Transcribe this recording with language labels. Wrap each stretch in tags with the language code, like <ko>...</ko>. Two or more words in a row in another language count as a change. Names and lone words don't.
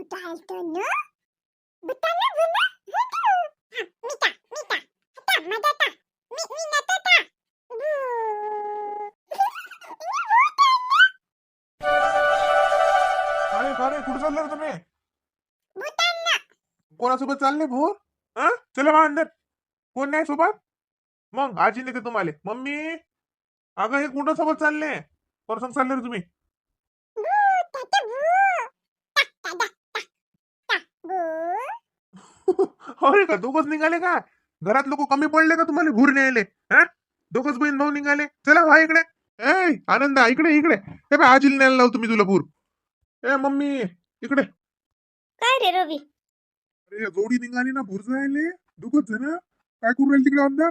<mr>Daltono, butana buna, hudu. Mita, mita, hata, madata, minatata. अरे अरे कुठं चालले रे तुम्ही? Butana, कोणासोबत चालले भोर? हा चला बा अंदर. कोण नाही सोबत? मग आजी नेते तुम्हाला. मम्मी अगं हे कुठं सोबत चालले? कोण संग चालले रे तुम्ही? bu, tata bu. Tak, tada, tak, tak, bu. अरे का दोघच निघाले का? घरात लोक कमी पडले का तुम्हाला भूर न्यायले? हा दोघच बहीण भाऊ निघाले. चला व्हा इकडे. ए आनंदा इकडे इकडे. हे बा आजीला न्यायला लावतो मी तुला भूर. ए मम्मी इकडे. काय रे रवी? अरे जोडी निघाली ना भूर जायले. दोघच जण काय करू राहिले तिकडे अंदर?</mr>